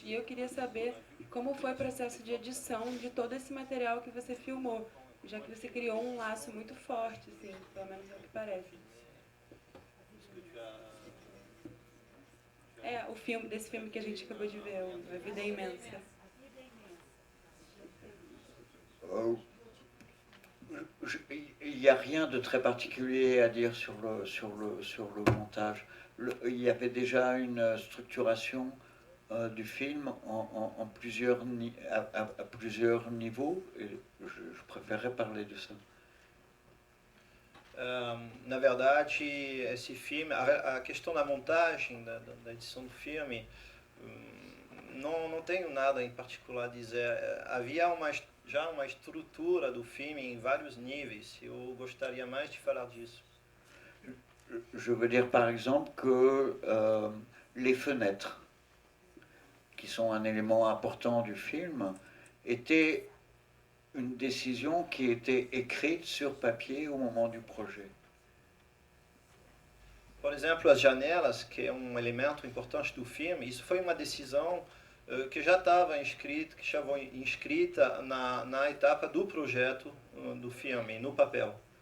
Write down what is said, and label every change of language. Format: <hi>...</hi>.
<pt>E eu queria saber como foi o processo de edição de todo esse material que você filmou, já que você criou um laço muito forte, assim, pelo menos é o que parece. O filme, desse filme que a gente acabou de ver, A Vida é Imensa.</pt> <fr>Il n'y a rien de très particulier à dire sur le montage. Il y avait déjà une structuration du film en plusieurs, à plusieurs niveaux, et je préférerais parler de ça.</fr> <pt>Na verdade, esse filme, a questão da montagem, da edição do filme, não tenho nada em particular a dizer. Havia já uma estrutura do filme em vários níveis. Eu gostaria mais de falar disso.</pt> <fr>Je veux dire par exemple que les fenêtres, qui sont un élément important du film, étaient une décision qui était écrite sur papier au moment du projet.</fr> <pt>Por exemplo, as janelas, que é um elemento importante do filme, isso foi uma decisão que já estava inscrita na etapa do projeto do filme, no papel.</pt>